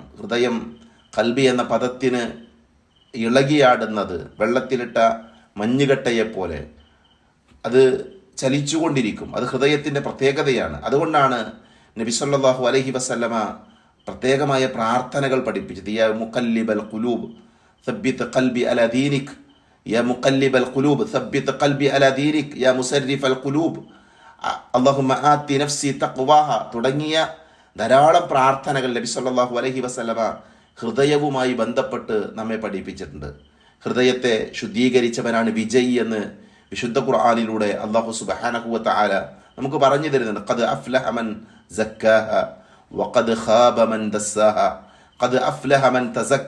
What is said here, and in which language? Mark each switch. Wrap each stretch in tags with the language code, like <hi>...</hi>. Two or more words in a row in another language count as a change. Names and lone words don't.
<ml>ഹൃദയം കൽബി എന്ന പദത്തിന് ഇളകിയാടുന്നത് വെള്ളത്തിലിട്ട മഞ്ഞുകട്ടയെപ്പോലെ അത് ചലിച്ചുകൊണ്ടിരിക്കും. അത് ഹൃദയത്തിൻ്റെ പ്രത്യേകതയാണ്. അതുകൊണ്ടാണ് നബി</ml> <ar>صلى الله عليه وسلم</ar> <ml>പ്രത്യേകമായ പ്രാർത്ഥനകൾ പഠിപ്പിച്ചത്.</ml> <ar>يا مقلب القلوب ثبت قلبي على دينك يا مقلب القلوب ثبت قلبي على دينك يا مسرف القلوب اللهم آت نفسي تقواها</ar> <ml>തുടങ്ങിയ ധാരാളം പ്രാർത്ഥനകൾ നബി</ml> <ar>صلى الله عليه وسلم</ar> <ml>ഹൃദയവുമായി ബന്ധപ്പെട്ട് നമ്മെ പഠിപ്പിച്ചിട്ടുണ്ട്. ഹൃദയത്തെ ശുദ്ധീകരിച്ചവനാണ് വിജയി എന്ന് വിശുദ്ധ ഖുർആനിലൂടെ അല്ലാഹു</ml> <ar>سبحانه وتعالى</ar> <ml>നമുക്ക് പറഞ്ഞു തരുന്നുണ്ട്.</ml> <ar>قد أفلح من زكاها وقد خاب من دساها قد أفلح من تزكى.</ar>